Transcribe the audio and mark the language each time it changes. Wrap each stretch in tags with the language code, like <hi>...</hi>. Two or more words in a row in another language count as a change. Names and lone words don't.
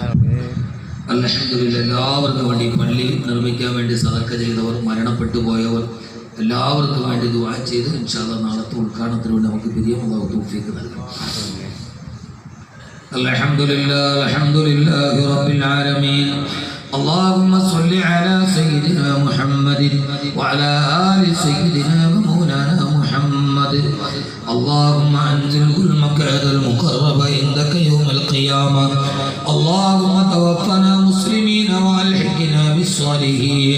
<ml>അൽഹംദുലില്ലാഹ് എല്ലാവർക്കും വേണ്ടി പള്ളി നിർമ്മിക്കാൻ വേണ്ടി സദഖ ചെയ്തവർ, മരണപ്പെട്ടു പോയവർ എല്ലാവർക്കും വേണ്ടി ദുആ ചെയ്ത് ഇൻഷാല്ലാഹ് നാളത്തെ ഉദ്ഘാടനത്തിന് വേണ്ടി നമുക്ക് പിരിയാൻ അല്ലാഹു തൗഫീഖ് നൽകണം.</ml> <ar>الحمد لله رب العالمين. اللهم صل على سيدنا محمد وعلى آل سيدنا ومولانا محمد. اللهم أنزله المكان المقرب عندك يوم القيامة. اللهم توفنا مسلمين وألحقنا بالصالحين.</ar>